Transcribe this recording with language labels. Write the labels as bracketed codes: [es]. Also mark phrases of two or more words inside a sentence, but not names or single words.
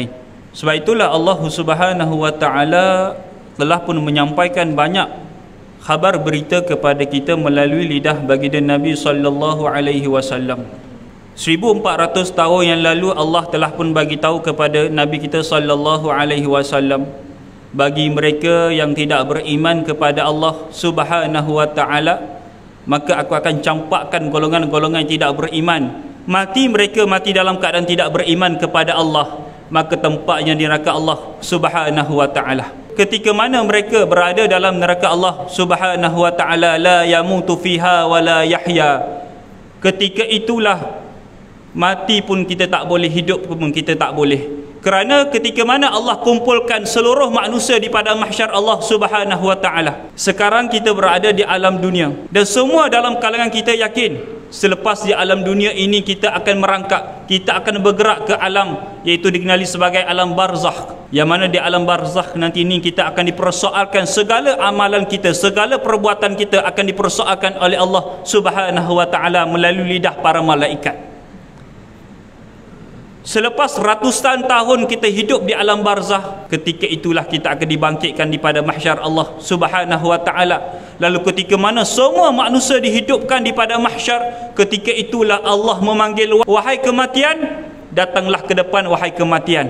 [ms] Sebab itulah Allah [ar] سبحانه وتعالى [ms] telah pun menyampaikan banyak khabar berita kepada kita melalui lidah baginda Nabi [ar] صلى الله عليه وسلم. [ms] 1400 tahun yang lalu Allah telah pun bagi tahu kepada Nabi kita [ar] صلى الله عليه وسلم, [ms] bagi mereka yang tidak beriman kepada Allah [ar] سبحانه وتعالى, [ms] maka aku akan campakkan golongan-golongan yang tidak beriman. Mati mereka mati dalam keadaan tidak beriman kepada Allah, maka tempatnya di neraka Allah [ar] سبحانه وتعالى. [ms] Ketika mana mereka berada dalam neraka Allah [ar] سبحانه وتعالى, لا يموت فيها ولا يحيى. [ms] Ketika itulah mati pun kita tak boleh, hidup pun kita tak boleh. Kerana ketika mana Allah kumpulkan seluruh manusia di padang mahsyar Allah [ar] سبحانه وتعالى. [ms] Sekarang kita berada di alam dunia dan semua dalam kalangan kita yakin selepas di alam dunia ini kita akan merangkak, kita akan bergerak ke alam, iaitu dikenali sebagai alam barzakh. Yang mana di alam barzakh nanti ini kita akan dipersoalkan segala amalan kita, segala perbuatan kita akan dipersoalkan oleh Allah [ar] سبحانه وتعالى [ms] melalui lidah para malaikat. Selepas ratusan tahun kita hidup di alam barzakh, ketika itulah kita akan dibangkitkan di pada mahsyar Allah [ar] سبحانه وتعالى. [ms] Lalu ketika mana semua manusia dihidupkan di pada mahsyar, ketika itulah Allah memanggil, wahai kematian, datanglah ke depan wahai kematian.